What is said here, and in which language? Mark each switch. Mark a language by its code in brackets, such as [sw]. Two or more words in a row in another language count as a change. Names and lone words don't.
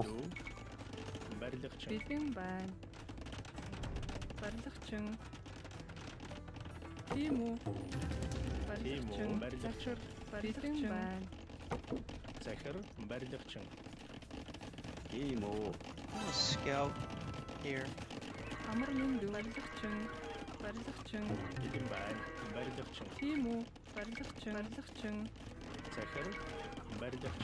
[mn] Барилгач. Бэлэн байна. Барилгачин. Тийм үү? Барилгачин. Захир. Барилгачин байна. Захир. Барилгач. Тийм үү. [en] I'm a scout here. [mn] Амар минь барилгачин. Барилгачин. Бэлэн байна. Барилгач. Тийм үү? Барилгачин. Барилгачин. Захир. Барилгач.